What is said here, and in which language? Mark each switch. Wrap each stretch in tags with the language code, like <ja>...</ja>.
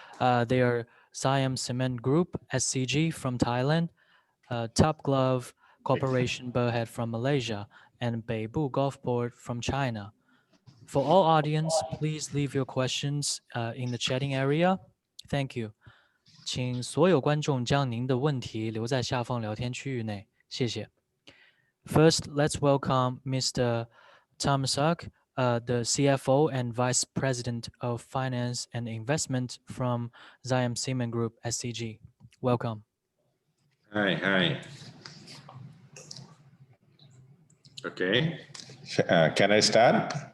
<en>They are Siam Cement Group, SCG from Thailand, Top Glove Corporation Berhad from Malaysia, and Beibu Golf Board from China. For all audience, please leave your questions in the chatting area. Thank you.</en> <zh>请所有观众将您的问题留在下方聊天区域内，谢谢。</zh> <en>First, let's welcome Mr. Tom Suk, the CFO and Vice President of Finance and Investment from Siam Cement Group, SCG. Welcome. Hi. Okay. Can I start?</en>